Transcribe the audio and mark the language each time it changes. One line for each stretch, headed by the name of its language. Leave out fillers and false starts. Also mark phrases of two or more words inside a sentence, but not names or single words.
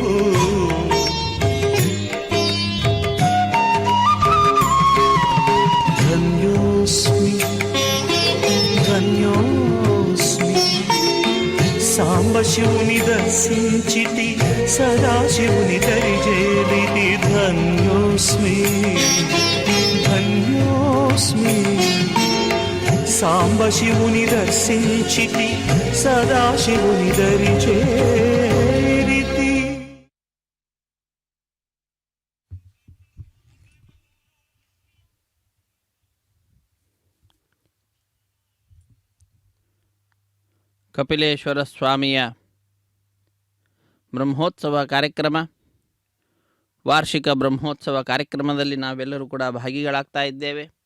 Telugu: ధన్యోస్మి ధన్యోస్మి సాంబశివుని దర్శించితి సదాశివుని దరిజేరితి. ధన్యోస్మి ధన్యోస్మి సాంబశివుని దర్శించితి సదాశివుని దరిజేరితి.
Kannada: ಕಪಿಲೇಶ್ವರ ಸ್ವಾಮಿಯ ಬ್ರಹ್ಮೋತ್ಸವ ಕಾರ್ಯಕ್ರಮ, ವಾರ್ಷಿಕ ಬ್ರಹ್ಮೋತ್ಸವ ಕಾರ್ಯಕ್ರಮದಲ್ಲಿ ನಾವೆಲ್ಲರೂ ಕೂಡ ಭಾಗಿಗಳಾಗ್ತಾ ಇದ್ದೇವೆ.